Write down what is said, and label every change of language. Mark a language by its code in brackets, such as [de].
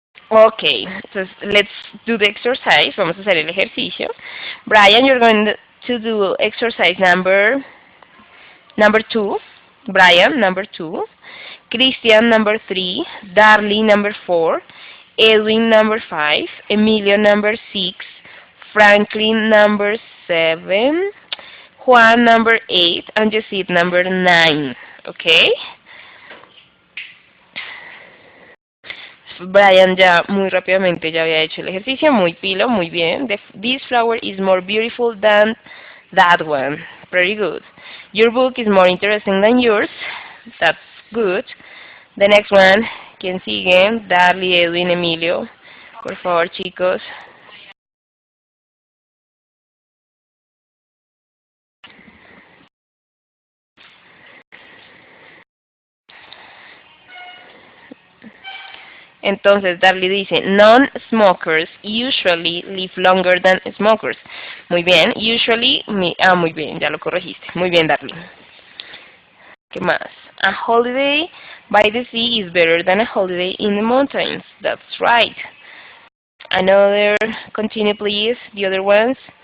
[en] Okay, so let's do the exercise. [es] Vamos a hacer el ejercicio. [en] Brian, you're going to do exercise number 2. Brian, number 2. Christian, number 3. Darly, number 4. Edwin, number 5. Emilio, number 6. Franklin, number 7. Juan, number 8. And Jacid, number 9. Okay? [es] Brian ya muy rápidamente ya había hecho el ejercicio, muy pilo, muy bien. [en] This flower is more beautiful than that one. Very good. Your book is more interesting than yours. That's good. The next one, [es] ¿quién sigue? Darly, Edwin, Emilio. Por favor, chicos. Entonces, Darly dice, [en] non-smokers usually live longer than smokers. [es] Muy bien, usually, muy bien, ya lo corregiste. Muy bien, Darly. ¿Qué más? [en] A holiday by the sea is better than a holiday in the mountains. That's right. Another, continue please, the other ones.